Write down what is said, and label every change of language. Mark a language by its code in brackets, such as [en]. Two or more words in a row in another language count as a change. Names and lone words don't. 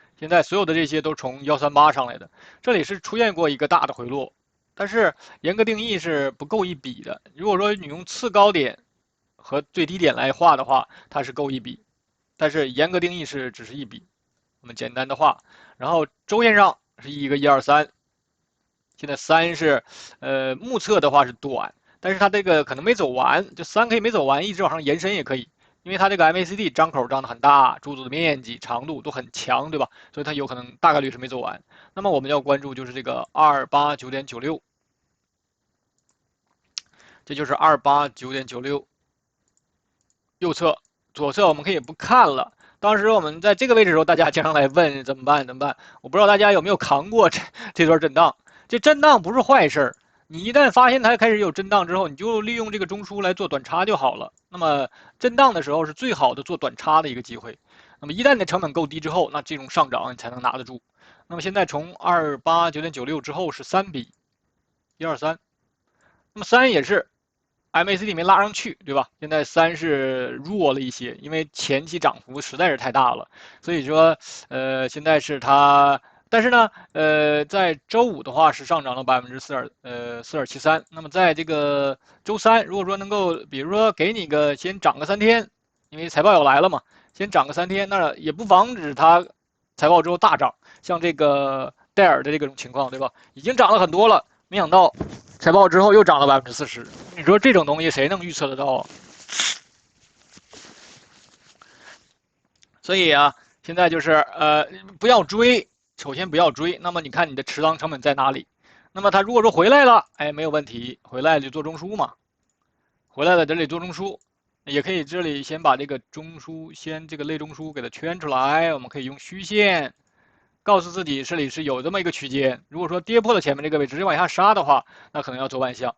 [zh] 現在所有的這些都從138上來的，這裡是出現過一個大的回落，但是嚴格定義是不夠一筆的。如果說你用次高點和最低點來畫的話，它是夠一筆，但是嚴格定義是只是一筆。我們簡單的畫，然後週線上是一個123，現在3是目測的話是短，但是它這個可能沒走完，就3可以沒走完，一直往上延伸也可以，因為它這個 MACD 張口張得很大，柱子的面積長度都很強，對吧？所以它有可能大概率是沒走完。那麼我們要關注就是這個289.96，這就是289.96，右側，左側我們可以不看了。當時我們在這個位置的時候，大家經常來問怎麼辦？怎麼辦？我不知道大家有沒有扛過這段震盪。這震盪不是壞事兒，你一旦發現它開始有震盪之後，你就利用這個中樞來做短差就好了。那麼震盪的時候是最好的做短差的一個機會。那麼一旦你的成本夠低之後，那這種上漲你才能拿得住。那麼現在從289.96之後是3比123，那麼3也是。MACD 沒拉上去，對吧？現在3是弱了一些，因為前期漲幅實在是太大了，所以說，現在是它，但是呢，在周五的話是上漲了4.73%，那麼在這個周三，如果說能夠，比如說給你個先漲個3天，因為財報要來了嘛，先漲個3天，那也不防止它財報之後大漲，像這個戴爾的這種情況，對吧？已經漲了很多了，沒想到。財報之後又漲了40%，你說這種東西誰能預測得到啊？所以啊，現在就是不要追，首先不要追。那麼你看你的持倉成本在哪裡？那麼它如果說回來了，哎，沒有問題，回來就做中樞嘛，回來了這裡做中樞，也可以這裡先把這個中樞先這個類中樞給它圈出來，我們可以用虛線。告訴自己這裡是有這麼一個區間，如果說跌破了前面這個位置，直接往下殺的話，那可能要做萬向。